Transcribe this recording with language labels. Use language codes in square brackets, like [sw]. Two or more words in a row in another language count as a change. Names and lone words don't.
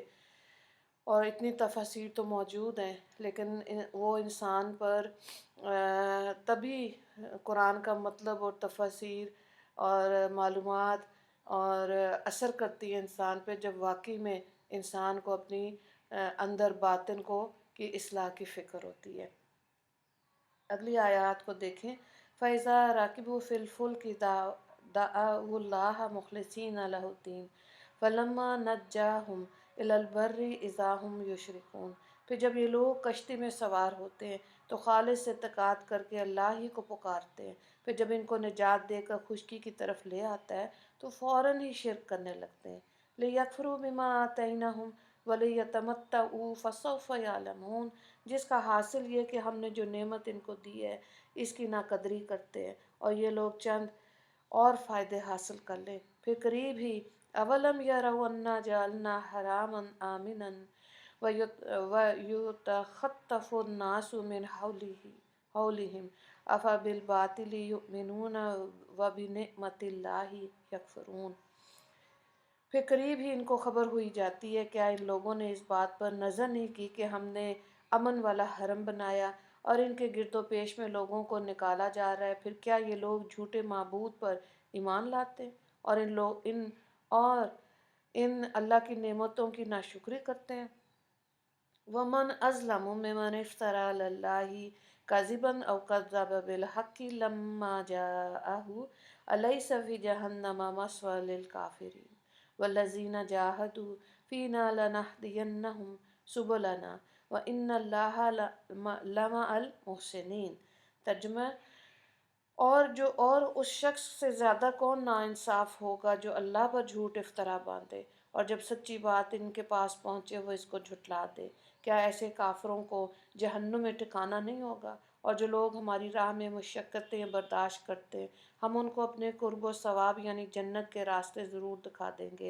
[hi] और इतनी तफसीर तो मौजूद हैं, लेकिन वो इंसान पर तभी कुरान का मतलब और तफसीर और मालूमात और असर करती है इंसान पे, जब वाकई में इंसान को अपनी अंदर बातिन को की इस्लाह की फ़िक्र होती है। अगली आयत को देखें। [ar] فإذا ركبوا في الفلك دعوا الله مخلصين له الدين فلما نجاهم إلى البر إذا هم يشركون. [hi] फिर जब ये लोग कश्ती में सवार होते हैं तो खालिस इत्तेक़ाद करके अल्लाह ही को पुकारते हैं। फिर जब इनको निजात देकर खुशकी की तरफ ले आता है तो फ़ौरन ही शिरक करने लगते हैं। [ar] ليكفروا بما آتيناهم وليتمتعوا فسوف يعلمون. [hi] जिसका हासिल ये कि हमने जो नेमत इनको दी है इसकी नाकदरी करते हैं और ये लोग चंद और फ़ायदे हासिल कर लें। फिर करीब ही [ar] أولم يروا أنا جعلنا حرما آمنا ويتخطف الناس من حولهم أفبالباطل يؤمنون وبنعمة الله يكفرون. [hi] फिर करीब ही इनको खबर हुई जाती है, क्या इन लोगों ने इस बात पर नज़र नहीं की कि हमने अमन वाला हरम बनाया और इनके गिरदो पेश में लोगों को निकाला जा रहा है। फिर क्या ये लोग झूठे माबूद पर ईमान लाते और इन अल्लाह की नेमतों की नाशुक्री करते हैं। [ar] ومن أظلم ممن افترى على الله كذبا أو كذب بالحق لما جاءه أليس في جهنم مثوى للكافرين والذين جاهدوا فينا لنهدينهم سبلنا وإن الله لمع المحسنين. [hi] तर्जुमा। और उस शख्स से ज़्यादा कौन नाइंसाफ़ होगा जो अल्लाह पर झूठ इफ्तरा बांधे और जब सच्ची बात इनके पास पहुँचे वो इसको झुठला दे। क्या ऐसे काफिरों को जहन्नुम में ठिकाना नहीं होगा। और जो लोग हमारी राह में मुशक्क़तें बर्दाश्त करते हैं हम उनको अपने कुर्ब सवाब यानी जन्नत के रास्ते ज़रूर दिखा देंगे।